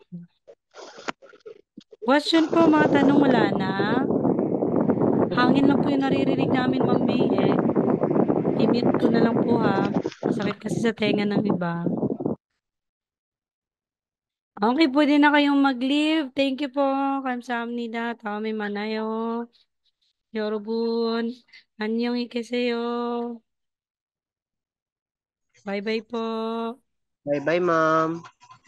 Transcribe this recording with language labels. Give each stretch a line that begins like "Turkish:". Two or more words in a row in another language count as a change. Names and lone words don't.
Filipino: Question po, mga tanong wala na. Hangin lang po yung naririnig namin, Ma'am May, eh. I-mute ko na lang po, ha. Masakit kasi sa tenga ng iba. Okay, pwede na kayong mag-leave.
English: Thank you po.
Korean: 감사합니다. 다음에 만나요. 여러분, 안녕히 계세요.
English: Bye-bye po. Bye-bye, ma'am.